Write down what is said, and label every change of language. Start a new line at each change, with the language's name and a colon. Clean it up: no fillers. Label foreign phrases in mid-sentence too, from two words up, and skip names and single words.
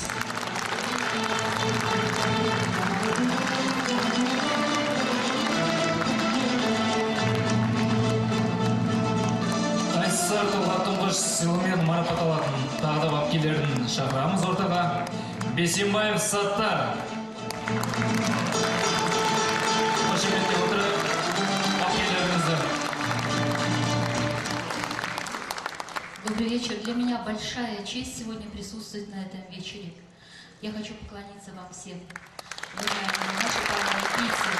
Kazakh: Қайсар тұлға тұңғыш сыйлығымен марапатталатын тағы да бапкерлерін шақырамыз ортаға. Бесенбаев Саттар.
Russian: Добрый вечер. Для меня большая честь сегодня присутствовать на этом вечере. Я хочу поклониться вам всем, уважаемые наши паралимпийцы.